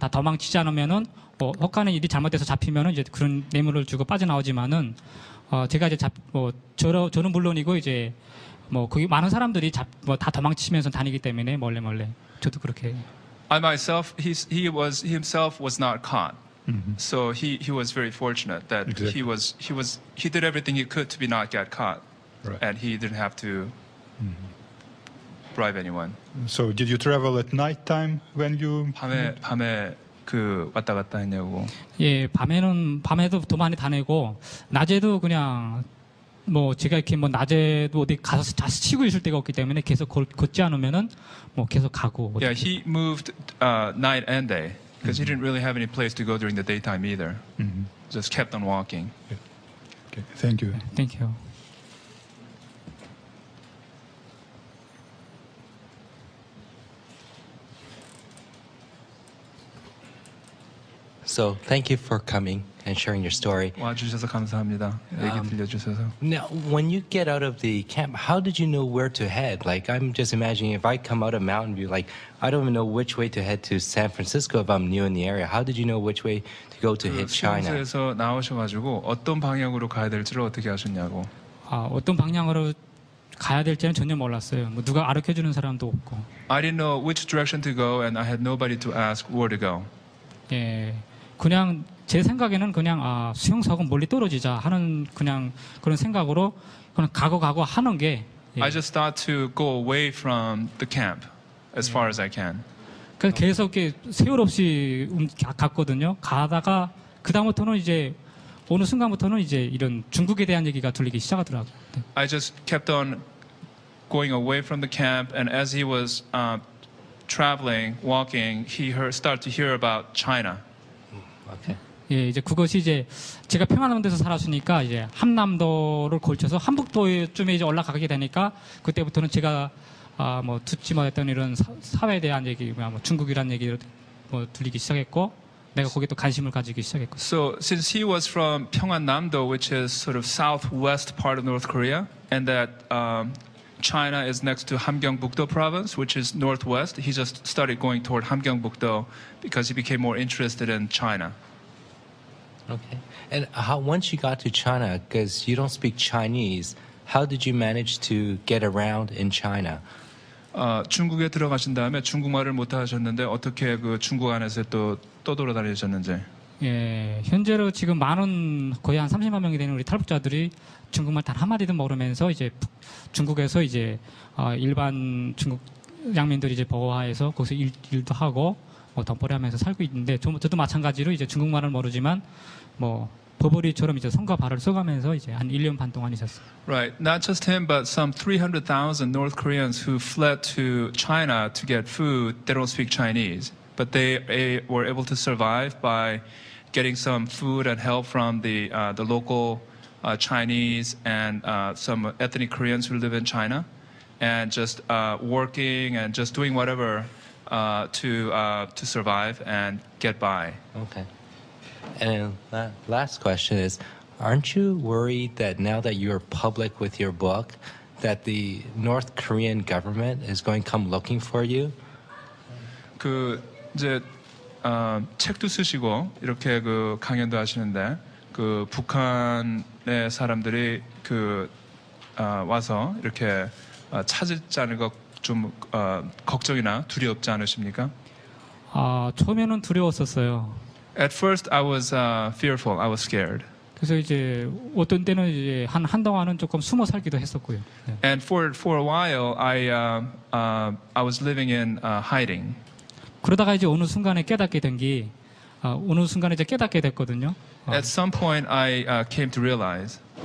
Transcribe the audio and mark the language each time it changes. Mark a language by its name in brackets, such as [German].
[Korean] 다 도망치지 않으면은 혹가는 일이 잘못돼서 잡히면은 이제 그런 뇌물을 주고 빠져나오지만은 제가 이제 저는 물론이고 이제 뭐 거기 많은 사람들이 다 도망치면서 다니기 때문에 몰래 저도 그렇게. [English] I myself, he himself was not caught. So he was very fortunate that Exactly. he did everything he could to not get caught. Right. And he didn't have to bribe anyone. So did you travel at night time when you? [Korean] 밤에 그 왔다 갔다 했냐고. 예, 밤에도 더 많이 다니고 낮에도 그냥 뭐 제가 이렇게 뭐 낮에도 어디 가서 다시 쉬고 있을 데가 없기 때문에 계속 걷지 않으면은 뭐 계속 가고. [English] Yeah, he moved night and day because he didn't really have any place to go during the daytime either. Just kept on walking. Okay, thank you. Thank you. So thank you for coming and sharing your story. [Korean] 와주셔서 감사합니다. 얘기 들려주셔서. [English] Now, when you get out of the camp, how did you know where to head? Like, I'm just imagining if I come out of Mountain View, like, I don't even know which way to head to San Francisco if I'm new in the area. How did you know which way to go to hit China? [Korean] 수용소에서 나오셔가지고 어떤 방향으로 가야 될지를 어떻게 아셨냐고. 어떤 방향으로 가야 될지는 전혀 몰랐어요. 뭐 누가 가르쳐주는 사람도 없고. [English] I didn't know which direction to go, and I had nobody to ask where to go. [Korean] 예, 그냥 제 생각에는 그냥 수용소하고 멀리 떨어지자 하는 그냥 그런 생각으로 그냥 가고 하는 게. 예. [English] I just thought to go away from the camp as far as I can. [Korean] 그래서 계속 이렇게 세월 없이 갔거든요. 가다가 그 다음부터는 이제 어느 순간부터는 이제 이런 중국에 대한 얘기가 들리기 시작하더라고요. 네. [English] I just kept on going away from the camp, and as he was traveling, walking, he started to hear about China. Okay. [Korean] 예, 이제 그것이 이제 제가 평안함대에서 살았으니까 이제 함남도를 걸쳐서 한북도쯤에 이제 올라가게 되니까 그때부터는 제가 뭐 듣지 못했던 이런 사회에 대한 얘기, 뭐 중국이란 얘기를 뭐 들리기 시작했고 내가 거기에 또 관심을 가지기 시작했고. [English] So since he was from Pyeongan-namdo, which is sort of southwest part of North Korea, and that China is next to Hamgyeongbukdo province, which is northwest. He just started going toward Hamgyeongbukdo because he became more interested in China. Okay. And how once you got to China, because you don't speak Chinese, how did you manage to get around in China? [Korean] 중국에 들어가신 다음에 중국말을 못 하셨는데 어떻게 그 중국 안에서 또 떠돌아다니셨는지. 예, 현재로 지금 많은 거의 한 30만 명이 되는 우리 탈북자들이 중국말 단 한마디도 모르면서 이제 중국에서 이제 일반 중국 양민들이 이제 버거화해서 거기서 일도 하고 뭐 덤벌이 하면서 살고 있는데 저도 마찬가지로 이제 중국말을 모르지만 뭐 버버리처럼 이제 손과 발을 써가면서 이제 한 1년 반 동안 있었어요. [English] Right. Not just him, but some 300,000 North Koreans who fled to China to get food. They don't speak Chinese, but they were able to survive by getting some food and help from the local Chinese and some ethnic Koreans who live in China, and just working and just doing whatever to survive and get by. Okay. And last question is, aren't you worried that now that you're public with your book, that the North Korean government is going to come looking for you? [Korean] 그 이제 책도 쓰시고 이렇게 그 강연도 하시는데 그 북한의 사람들이 그 와서 이렇게 찾지 않을 것 좀 걱정이나 두렵지 않으십니까? 처음에는 두려웠었어요. [English] At first, I was fearful. I was scared. [Korean] 그래서 이제 어떤 때는 이제 한동안은 조금 숨어 살기도 했었고요. 네. [English] And for a while, I was living in hiding. [Korean] 그러다가 이제 어느 순간에 깨닫게 된 게 어느 순간에 이제 깨닫게 됐거든요. [English] At some point, I came to realize.